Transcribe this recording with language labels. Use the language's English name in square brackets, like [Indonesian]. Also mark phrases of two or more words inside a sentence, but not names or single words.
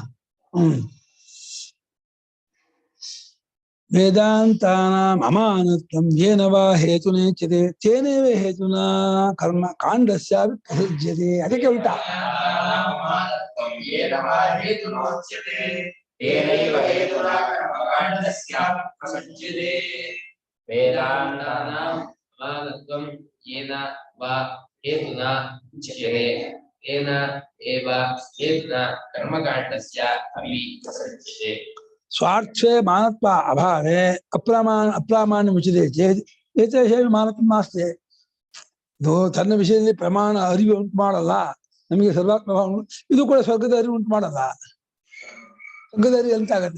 [Sanskrit] ವೇದಾಂತಾನಾಂ ಅಮಾನತ್ವಂ ಯೇನ ವಾ ಹೇತುನೇಚ್ಯತೆ ತೇನೇವ ಹೇತುನಾ ಕರ್ಮ ಕಾಂಡಸ್ಯಾಪಿ ಪ್ರಸಜ್ಯತೆ. [Kannada] ಅದಕ್ಕೆ ಉಲ್ಟಾ [Sanskrit] ವೇದಾಂತಾನಾಂ ಅಮಾನತ್ವಂ ಯೇನ ವಾ ಹೇತುನಾ ಉಚ್ಯತೆ ತೇನ ಏವ ಹೇತುನಾ ಕರ್ಮಕಾಂಡಸ್ಯ ಅಪಿ ಪ್ರಸಜ್ಯತೆ. ಸ್ವಾರ್ಥೆ ಮಾನತ್ವ ಅಭಾವೆ ಅಪ್ರಾಮಾಣ್ಯ ಮುಚ್ಚಿದೆ ಏತೇಷ ಮಾನತ್ವ ನಾಸ್ತಿ. [Kannada] ಇದು ತನ್ನ ವಿಷಯದಲ್ಲಿ ಪ್ರಮಾಣ ಅರಿವು ಉಂಟು ಮಾಡಲ್ಲ, ನಮಗೆ ಸರ್ವಾತ್ಮ ಇದು ಕೂಡ ಸ್ವರ್ಗದ ಅರಿವು ಉಂಟು ಮಾಡಲ್ಲ. ಸ್ವರ್ಗದ ಅರಿವು ಎಂತ ಆಗತ್ತೆ?